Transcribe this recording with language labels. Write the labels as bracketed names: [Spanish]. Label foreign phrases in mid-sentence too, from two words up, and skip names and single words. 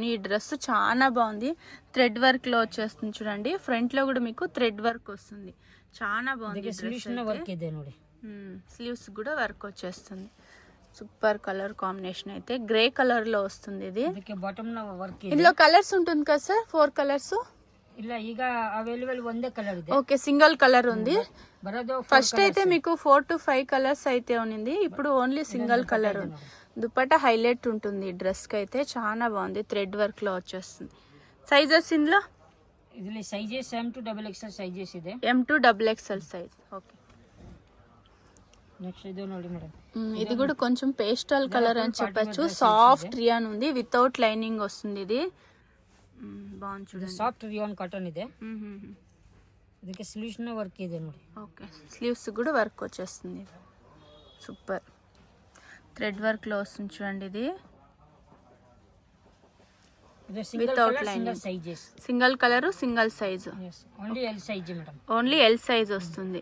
[Telugu] ఈ డ్రెస్ చాలా బాగుంది. [English] thread work [Telugu] లో వచ్చేస్తుంది చూడండి. ఫ్రంట్ లో కూడా మీకు [English] thread work [Telugu] వస్తుంది. చాలా బాగుంది. స్లీవ్స్ కూడా వర్క్ వచ్చేస్తుంది. [English] super colour combination [Telugu] అయితే. [English] grey colour [Telugu] లో వస్తుంది. ఇది ఇందులో కలర్స్ ఉంటుంది కదా సార్? 4 కలర్స్? [Kannada] ಇಲ್ಲ, ಈಗ ಅವೈಲೇಬಲ್ ಒಂದೇ కలర్ ಇದೆ. [Telugu] ఓకే, [English] single colour [Telugu] ఉంది. ఫస్ట్ అయితే మీకు [English] 4 to 5 colours [Telugu] అయితే ఉంది. ఇప్పుడు [English] only single colour [Telugu] ఉంది. దుపట్టా హైలైట్ ఉంటుంది డ్రెస్ కి అయితే. చాలా బాగుంది. [English] thread work [Telugu] లో వచ్చేస్తుంది. సైజెస్ ఇందులో? [Kannada] ಇದರಲ್ಲಿ [English] sizes M2 XXL sizes [Kannada] ಇದೆ. [English] M2 XXL size. okay, [Telugu] నెక్స్ట్ ఇది ನೋಡಿ మేడం. ఇది కూడా కొంచెం [English] pastel colour [Telugu] అని చెప్పొచ్చు. [English] soft rayon [Telugu] ఉంది. [English] without lining [Telugu] వస్తుంది. ఇది బాగుంది చూడండి. [English] soft rayon cotton [Kannada] ಇದೆ. ಇದಕ್ಕೆ ಸ್ಲೀವ್ಸ್ ನ ವರ್ಕ್ ಇದೆ ನೋಡಿ. [Telugu] ఓకే, స్లీవ్స్ కూడా వర్క్ వచ్చేస్తుంది. సూపర్. [English] thread work [Telugu] లో వస్తుంది చూడండి. ఇది [English] without lining. single colour, single size. only L size మేడం. only L size [Telugu] వస్తుంది.